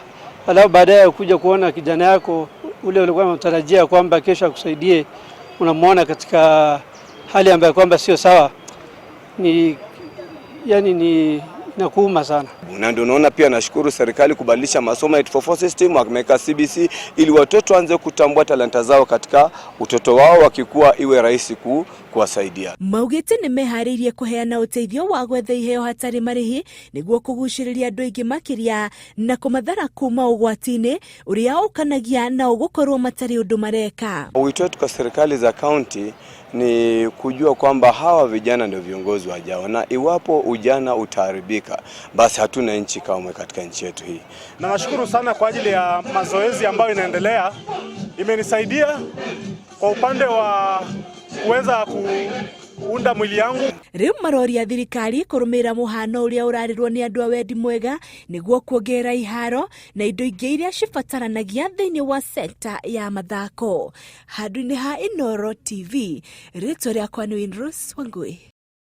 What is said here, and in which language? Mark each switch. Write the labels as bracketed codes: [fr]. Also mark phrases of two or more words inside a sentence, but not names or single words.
[sw] Alafu baadaye kuja kuona kijana yako ule ulikuwa unatarajia kwamba kesho akusaidie, unamuona katika hali ambayo kwamba sio sawa. Ni inakuuma sana. Na ndio unaona pia nashukuru serikali kubadilisha masomo ya 844 system, wakameka CBC ili watoto waanze kutambua talanta zao katika utoto wao, wakikuwa iwe rahisi kuwasaidia. [ki] Maugite ni meharirie kuheana uteithio wa gwetha iheo hatari marihi niguo kuguciriria andu aingi makiria na kumathara kuma ugwati-ini uria ukanagia na ugukorwo matari undu mareka. [sw] Wito wetu kwa serikali za county ni kujua kwamba hawa vijana ndio viongozi wajao, na iwapo ujana utaharibika basi hatuna nchi kamwe katika nchi yetu hii. Na nashukuru sana kwa ajili ya mazoezi ambayo inaendelea, imenisaidia kwa upande wa kuweza kuunda mwili yangu. [ki] Riu maroria thirikari kurumira muhano uria urarirwo ni andu a wendi mwega niguo kuongerera iharo na indo ingi iria cibataranagia thiini wa sekta ya mathako. Handũ-inĩ ha Inooro TV, rĩtwa rĩakwa nĩ Winrose Wangui.